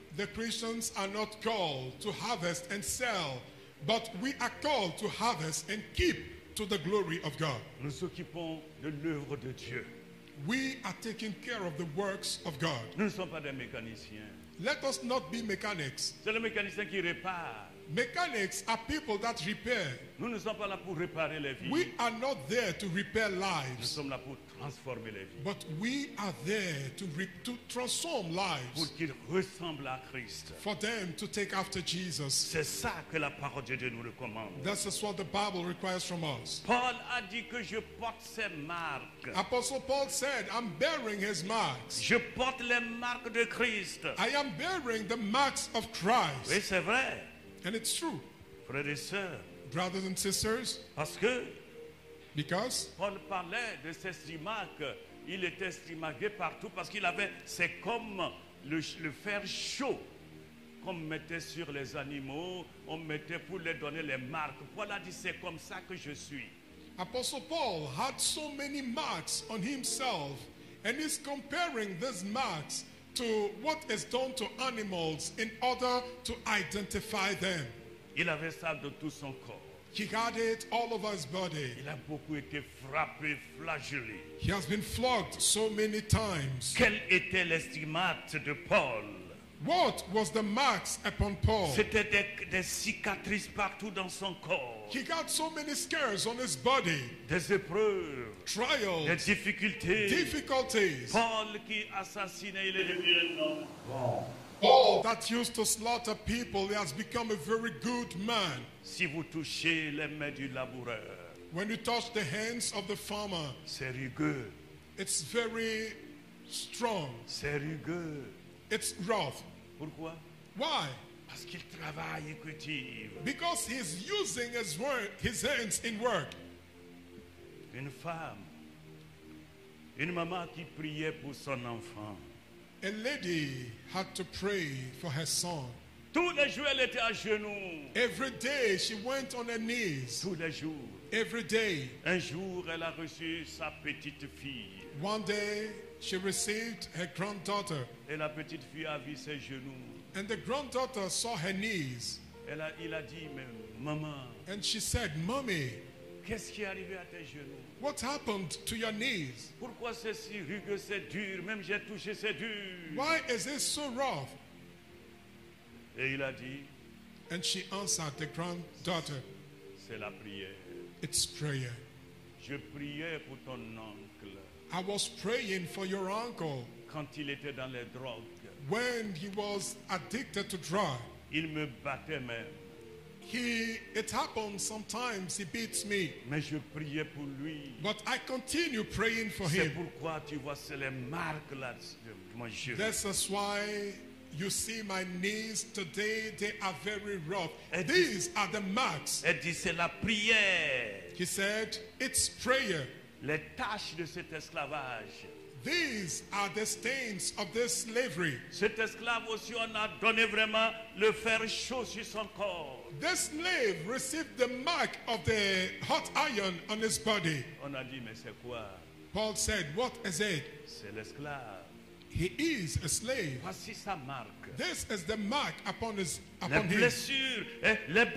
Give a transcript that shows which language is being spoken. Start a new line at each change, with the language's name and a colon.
English: the Christians are not called to harvest and sell, but we are called to harvest and keep to the glory of God.
French: Nous nous occupons de l'œuvre de Dieu.
English: We are taking care of the works of God.
French: Nous ne sommes pas des mécaniciens.
English: Let us not be mechanics.
French: C'est le mécanicien qui répare.
English: Mechanics are people that repair.
French: Nous ne sommes pas là pour réparer les vies.
English: We are not there to repair
French: Nous
English: lives,
French: sommes là pour transformer les vies.
English: but we are there to transform
French: Pour
English: lives,
French: qu'ils ressemblent à Christ.
English: for them to take after Jesus.
French: C'est ça que la parole de Dieu nous recommande.
English: This is what the Bible requires from us.
French: Paul a dit que je porte ses marques.
English: Apostle Paul said, I'm bearing his marks.
French: Je porte les marques de Christ.
English: I am bearing the marks of Christ.
French: Oui, c'est vrai,
English: And it's true,
French: frères et sœurs.
English: brothers and sisters,
French: Parce que
English: because
French: Paul parlait de ces stimaques. Il était stimaqué partout parce qu'il avait, c'est comme le fer chaud qu'on mettait sur les animaux, on mettait pour les donner les marques. Paul a dit, c'est comme ça que je suis.
English: Apostle Paul had so many marks on himself, and he's comparing these marks to what is done to animals in order to identify them.
French: Il avait ça de tout son corps.
English: He had it all over his body.
French: Il a beaucoup été frappé, flagellé.
English: He has been flogged so many times.
French: Quel était l'estimate de Paul?
English: What was the marks upon Paul?
French: C'était des cicatrices partout dans son corps,
English: He got so many scars on his body,
French: des épreuves, des
English: trials,
French: difficultés.
English: difficulties.
French: Paul qui assassinait, il est devenu un homme bon.
English: Paul that used to slaughter people, he has become a very good man.
French: Si vous touchez les mains du laboureur,
English: When you touch the hands of the farmer,
French: c'est rugueux,
English: it's very strong.
French: c'est rugueux.
English: It's rough.
French: Pourquoi?
English: Why?
French: Parce qu'il travaille et cultive.
English: Because he's using his hands in work.
French: Une femme, une maman qui priait pour son enfant.
English: A lady had to pray for her son.
French: Tous les jours, elle était à genoux.
English: Every day she went on her knees.
French: Tous les jours.
English: Every day.
French: Un jour, elle a reçu sa petite fille.
English: One day she received her granddaughter,
French: Et la petite fille a vu ses genoux.
English: and the granddaughter saw her knees,
French: Il a dit, mais maman,
English: and she said, Mommy,
French: qu'est-ce qui est arrivé à tes genoux?
English: what happened to your knees?
French: Pourquoi c'est si rugueux, c'est dur? Même j'ai touché, c'est dur.
English: Why is it so rough?
French: Et il a dit,
English: And she answered the granddaughter,
French: c'est la prière.
English: It's prayer.
French: Je priais pour ton oncle
English: I was praying for your uncle
French: quand il était dans les drogues.
English: when he was addicted to drugs.
French: Il me battait même.
English: It happens sometimes he beats me,
French: Mais je priais pour lui.
English: but I continue praying for
French: C'est
English: him.
French: pourquoi tu vois, c'est les marques là de mon genou.
English: This is why you see my knees today, they are very rough. And These are the marks.
French: Elle dit, c'est la prière.
English: He said, it's prayer.
French: Les tâches de cet esclavage.
English: These are the stains of this slavery.
French: Cet esclave aussi, on a donné vraiment le fer chaud sur son corps.
English: This slave received the mark of the hot iron on his body.
French: On a dit, mais c'est quoi?
English: Paul said, what is it?
French: C'est l'esclave.
English: He is a slave.
French: Voici sa marque.
English: This is the mark upon
French: Les
English: him.